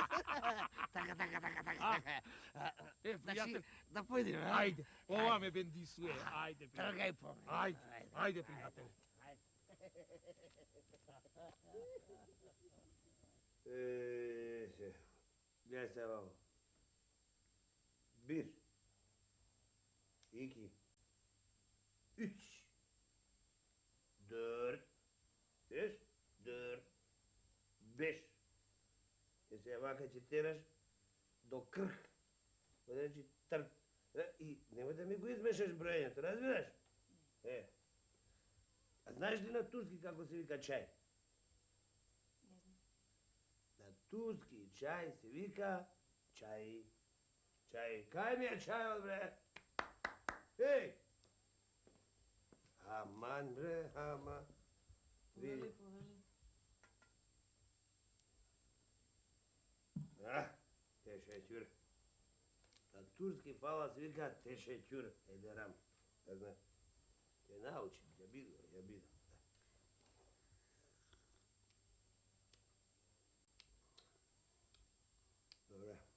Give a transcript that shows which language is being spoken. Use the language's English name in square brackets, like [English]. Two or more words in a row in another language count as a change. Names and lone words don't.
[Macedonian] Така. Пријател, Да појдеме, ајде, ова ме бендисуе, ајде, пријател. Тргај по мене. Ајде, пријател. Гледај се вамо. [Turkish] Бир. Ики. Üç. Dört. Beş. Dört. Beş. [Macedonian] И се вака ќе тераш до крх. Значи трк. И немој да ми го измешаш броењето, разбираш? А знаеш ли на турски како се вика чај? Не знам. На турски чај се вика чај. Чај. Кај ми е чајот, бре? Еј! Аман, бре, аман. Повели, повели. [Turkish] Teşekkür. [Macedonian] На турски фала се вика [Turkish] teşekkür ederim. [Macedonian] Да знаш. Те научим, ја видим. Dobro.